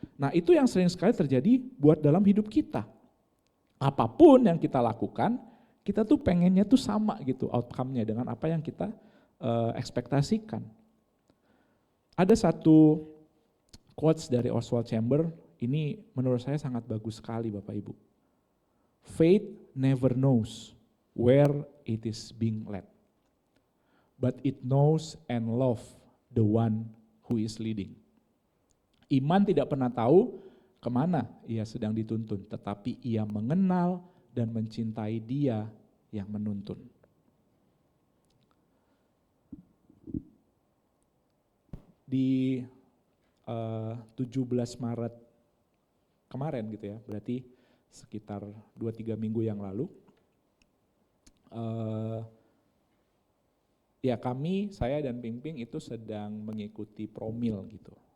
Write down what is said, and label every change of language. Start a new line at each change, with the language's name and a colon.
Indonesian: Nah itu yang sering sekali terjadi buat dalam hidup kita. Apapun yang kita lakukan, kita tuh pengennya tuh sama gitu outcome-nya dengan apa yang kita ekspektasikan. Ada satu quotes dari Oswald Chambers, ini menurut saya sangat bagus sekali Bapak Ibu.
English: Faith never knows where it is being led, but it knows and love the one who is leading.
Indonesian: Iman tidak pernah tahu kemana ia sedang dituntun, tetapi ia mengenal dan mencintai Dia yang menuntun. Di 17 Maret kemarin gitu ya, berarti sekitar 2-3 minggu yang lalu, ya saya dan Ping itu sedang mengikuti promil gitu.